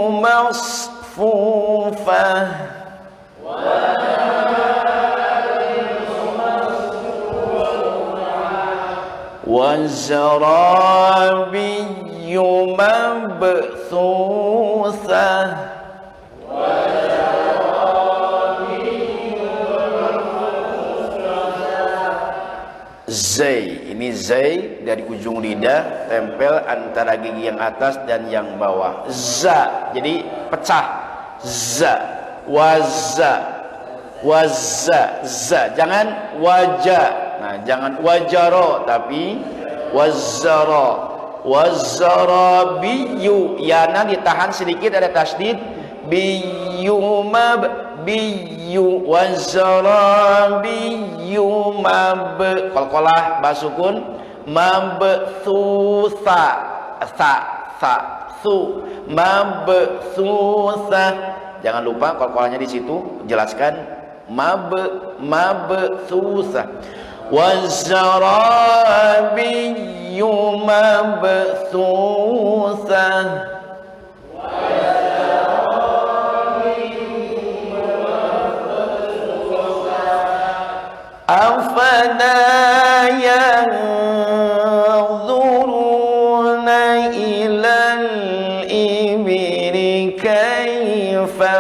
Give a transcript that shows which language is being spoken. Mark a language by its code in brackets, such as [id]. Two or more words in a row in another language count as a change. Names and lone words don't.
[ar] مصفوفة وزرابي مبثوثة Zai, [id] ini zai dari ujung lidah tempel antara gigi yang atas dan yang bawah. Za, jadi pecah. Za, waza, waza, za. Jangan wajah. Nah, jangan wajaro, tapi wazara. Wazarabiyu, yana ditahan sedikit, ada tasdid. Biyumab, biyu, wazarabiyu mab, qalqalah basukun, mabthutha, tha, thu, mabthutha. Jangan lupa qalqalahnya di situ, jelaskan mabthutha. [ar] وزرابي مبثوثة. أفلا ينظرون إلى الإبل كيف